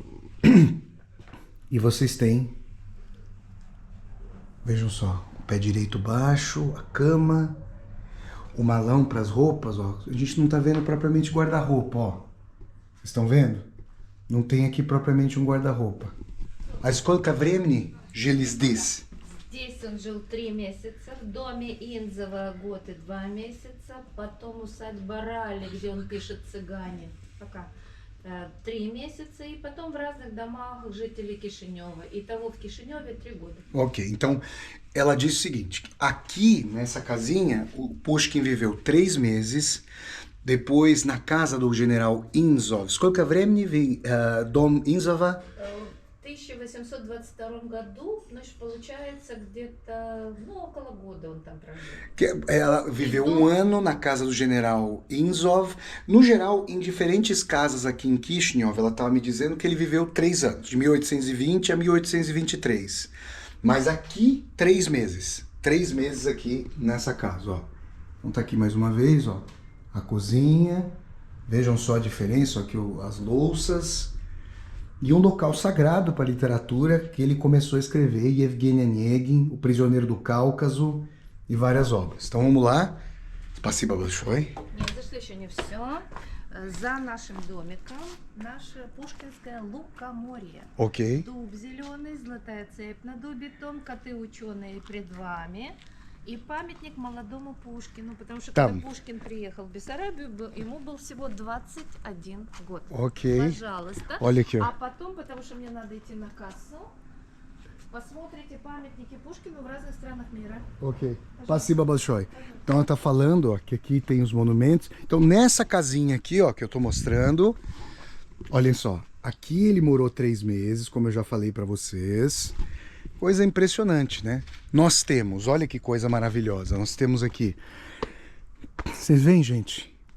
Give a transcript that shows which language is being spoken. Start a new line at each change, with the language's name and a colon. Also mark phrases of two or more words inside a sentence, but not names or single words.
Portuguese: E vocês têm, vejam só, o pé direito baixo, a cama, o malão para as roupas, ó. A gente não tá vendo propriamente guarda-roupa, ó. Vocês estão vendo? Não tem aqui propriamente um guarda-roupa.
Russian: А сколько времени жили здесь? Здесь он жил 3 месяца, в доме Инзова год и 2 месяца, потом усадьба Ралли, где он пишет «Цыгане», пока 3 месяца, и потом в разных домах жителей Кишинева. Итого в Кишиневе 3 года.
Portuguese: Ok, então ela disse o seguinte, aqui nessa casinha o Pushkin viveu 3 meses, depois na casa do general Inzov.
Russian: Сколько времени дом Инзова? В 1822 году, значит, получается где-то, около года он там прожил.
Portuguese: Ela viveu um ano na casa do general Inzov. No geral, em diferentes casas aqui em Kishinev, ela estava me dizendo que ele viveu 3 anos, de 1820 a 1823. Mas aqui, 3 meses. 3 meses aqui nessa casa, ó. Então tá aqui mais uma vez, ó. A cozinha. Vejam só a diferença, ó, aqui as louças. E um local sagrado para a literatura que ele começou a escrever, Yevgeny Onegin, O Prisioneiro do Cáucaso e várias obras. Então vamos lá.
Russian: Спасибо большое. Нет, это еще не все. За нашим домиком наше пушкинское лукоморье. Ok. Дуб зеленый, золотая цепь на дубе, том, коты ученые пред вами. И памятник молодому Пушкину, потому что Там. когда Пушкин приехал в Бессарабию, ему был всего 21 год. Ok. Пожалуйста.
Portuguese: Olha aqui, ó.
Russian: А потом, потому что мне надо идти на кассу, посмотрите памятники Пушкину в разных странах мира. Ok. Спасибо большое.
Portuguese: Então ela tá falando, ó, que aqui tem os monumentos. Então nessa casinha aqui, ó, que eu tô mostrando, olhem só. Aqui ele morou 3 meses, como eu já falei para vocês. Coisa impressionante, né? Nós temos, olha que coisa maravilhosa. Nós temos aqui. Vocês veem, gente?